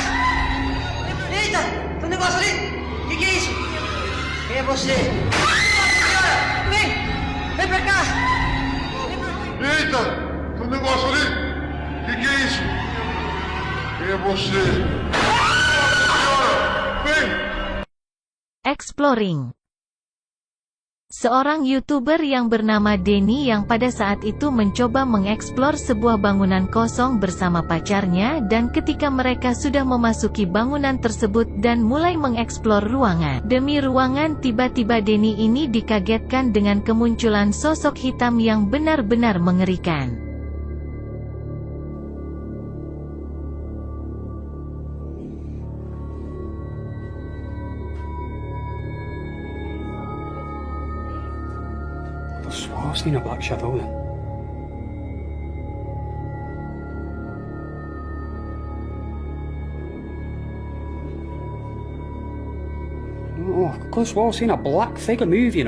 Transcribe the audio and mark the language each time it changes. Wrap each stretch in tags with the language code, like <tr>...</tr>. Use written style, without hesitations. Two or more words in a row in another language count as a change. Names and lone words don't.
<pt>Eita, tem um negócio ali. Que é isso? Quem é você? Nossa senhora, vem pra cá. Eita, tem um negócio ali. Que é isso? Quem é você? Nossa senhora, vem.</pt> <id>Exploring. Seorang YouTuber yang bernama Denny yang pada saat itu mencoba mengeksplor sebuah bangunan kosong bersama pacarnya, dan ketika mereka sudah memasuki bangunan tersebut dan mulai mengeksplor ruangan demi ruangan, tiba-tiba Denny ini dikagetkan dengan kemunculan sosok hitam yang benar-benar mengerikan.</id> <en>I swore I've seen a black shadow then. Oh, I could have swore I've seen a black figure move, you know.</en>